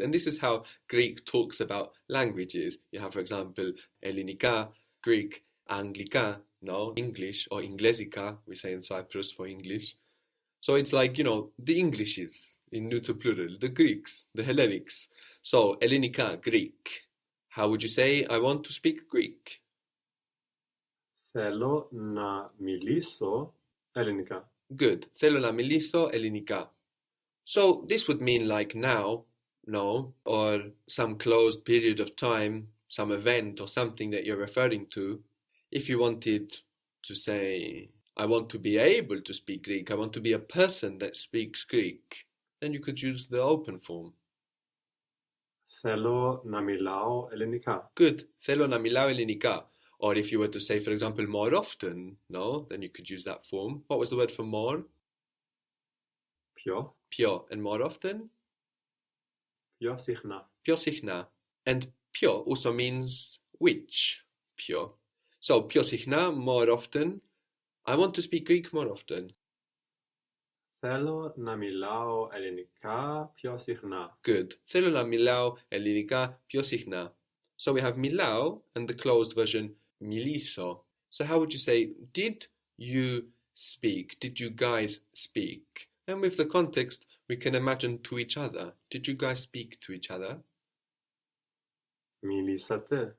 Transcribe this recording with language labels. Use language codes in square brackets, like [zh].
[en] And this is how Greek talks about languages. You have, for example, Ellinika, Greek, Anglika, no? English, or Inglesica, we say in Cyprus for English. So it's like, the Englishes in neuter plural, the Greeks, the Hellenics. So, Ellinika, Greek. How would you say, I want to speak Greek? [el] Θέλω να μιλήσω ελληνικά. [en] Good. [el] Θέλω να μιλήσω ελληνικά. [en] So, this would mean like now, no, or some closed period of time, some event or something that you're referring to. If you wanted to say, I want to be able to speak Greek, I want to be a person that speaks Greek, then you could use the open form. Θέλω να μιλάω ελληνικά. [el] Good. Θέλω να μιλάω ελληνικά. [en] Or if you were to say, for example, more often, no, then you could use that form. What was the word for more? [el] Πιο. [en] Πιο. And more often? [el] Πιο συχνά. Πιο συχνά. [en] And πιο also means which. Πιο. So, [el] πιο συχνά, [en] more often. I want to speak Greek more often. [el] Θέλω να μιλάω ελληνικά πιο συχνά. [en] Good. [el] Θέλω να μιλάω ελληνικά πιο συχνά. [en] So we have μιλάω and the closed version μιλήσω. So how would you say, did you speak? Did you guys speak? And with the context, we can imagine to each other. Did you guys speak to each other? [el] Μιλήσατε.